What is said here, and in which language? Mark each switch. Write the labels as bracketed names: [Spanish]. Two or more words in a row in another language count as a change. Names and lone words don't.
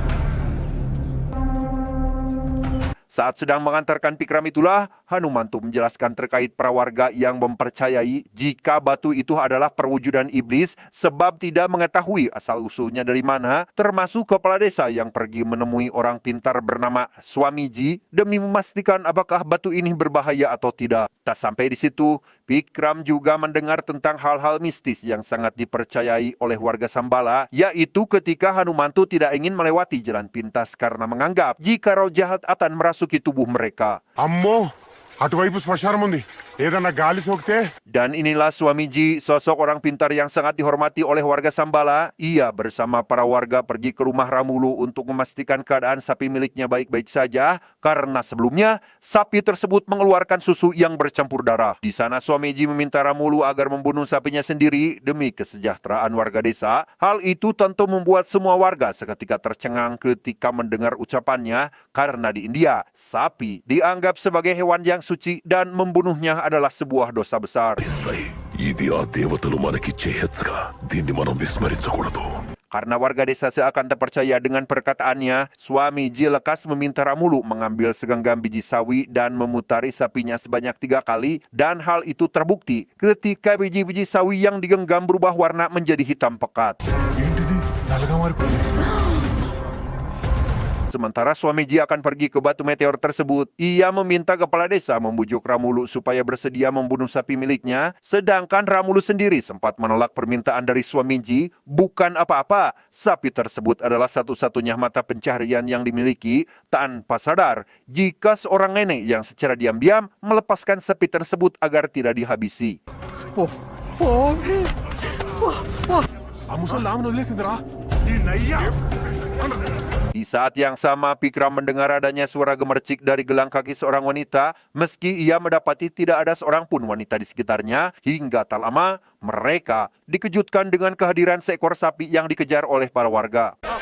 [Indonesian] Saat sedang mengantarkan Vikram itulah, Hanumantu menjelaskan terkait para warga yang mempercayai jika batu itu adalah perwujudan iblis sebab tidak mengetahui asal-usulnya dari mana, termasuk kepala desa yang pergi menemui orang pintar bernama Swamiji demi memastikan apakah batu ini berbahaya atau tidak. Tak sampai di situ, Vikram juga mendengar tentang hal-hal mistis yang sangat dipercayai oleh warga Sambala, yaitu ketika Hanumantu tidak ingin melewati jalan pintas karena menganggap jika roh jahat akan merasuki tubuh mereka. [Telugu] అమ్మో అటువైపు శ్మశానం ఉంది ఏదన్నా గాలి సోకితే [Indonesian] Dan inilah Swamiji, sosok orang pintar yang sangat dihormati oleh warga Sambala. Ia bersama para warga pergi ke rumah Ramulu untuk memastikan keadaan sapi miliknya baik-baik saja karena sebelumnya sapi tersebut mengeluarkan susu yang bercampur darah. Di sana Swamiji meminta Ramulu agar membunuh sapinya sendiri demi kesejahteraan warga desa. Hal itu tentu membuat semua warga seketika tercengang ketika mendengar ucapannya karena di India sapi dianggap sebagai hewan yang suci dan membunuhnya adalah sebuah dosa besar. [Telugu] ఇది ఆ దేవతలు మనకిచ్చే హెచ్చగా దీన్ని మనం విస్మరించకూడదు. [Indonesian] Karena warga desa seakan terpercaya dengan perkataannya, Swamiji lekas meminta Ramulu mengambil segenggam biji sawi dan memutari sapinya sebanyak 3 kali, dan hal itu terbukti ketika biji-biji sawi yang digenggam berubah warna menjadi hitam pekat. [Telugu] ఏంటిది నల్లగా మారిపోయింది [Indonesian] Sementara Swamiji akan pergi ke batu meteor tersebut, ia meminta kepala desa membujuk Ramulu supaya bersedia membunuh sapi miliknya, sedangkan Ramulu sendiri sempat menolak permintaan dari Swamiji. Bukan apa-apa, sapi tersebut adalah satu-satunya mata pencaharian yang dimiliki, tanpa sadar jika seorang nenek yang secara diam-diam melepaskan sapi tersebut agar tidak dihabisi. [Telugu] ఆ ముసలి ఆమెను వదిలేసిందిరా [Indonesian] Di saat yang sama, Vikram mendengar adanya suara gemercik dari gelang kaki seorang wanita, meski ia mendapati tidak ada seorang pun wanita di sekitarnya. Hingga tak lama, mereka dikejutkan dengan kehadiran seekor sapi yang dikejar oleh para warga.